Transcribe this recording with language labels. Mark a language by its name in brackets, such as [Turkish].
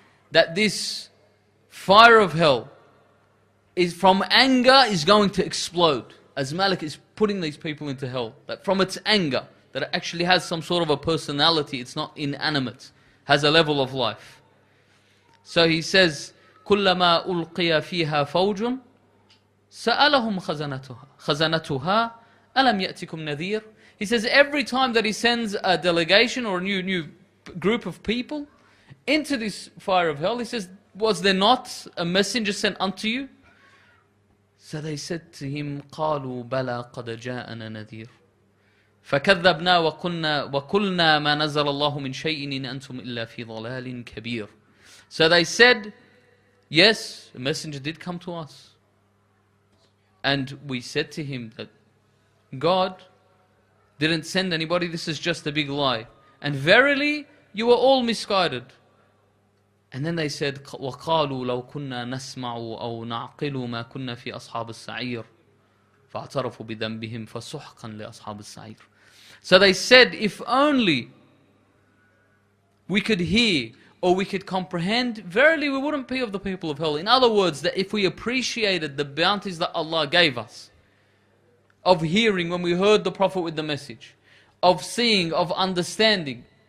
[English] That this fire of hell is from anger is going to explode. As Malik is putting these people into hell. That from its anger, that it actually has some sort of a personality, it's not inanimate, has a level of life. So he says, [Arabic] كُلَّمَا أُلْقِيَ فِيهَا فَوْجٌ سَأَلَهُمْ خَزَنَتُهَا أَلَمْ يَأْتِكُمْ نَذِيرٌ. [English] He says every time that he sends a delegation or a new group of people into this fire of hell, he says, was there not a messenger sent unto you? So they said to him, [Arabic] قَالُوا بَلَا قَدْ جَاءَنَا نَذِيرٌ فَكَذَّبْنَا وَقُلْنَا مَا نَزَلَ اللَّهُ مِنْ شَيْءٍ إِنْ أَنْتُمْ إِلَّا فِي ضَلَالٍ كَبِيرٍ. [English] So they said, yes, a messenger did come to us. And we said to him that God didn't send anybody, this is just a big lie. And verily, you are all misguided. And then they said, [Arabic] وَقَالُوا لَوْ كُنَّا نَسْمَعُ أَوْ نَعْقِلُ مَا كُنَّا فِي أَصْحَابِ السَّعِيرِ فَاعْتَرَفُوا بِذَنْبِهِمْ فَسُحْقًا لِأَصْحَابِ السَّعِيرِ. [English] So they said, if only we could hear or we could comprehend, verily we wouldn't be of the people of hell. In other words, that if we appreciated the bounties that Allah gave us, of hearing when we heard the Prophet with the message, of seeing, of understanding.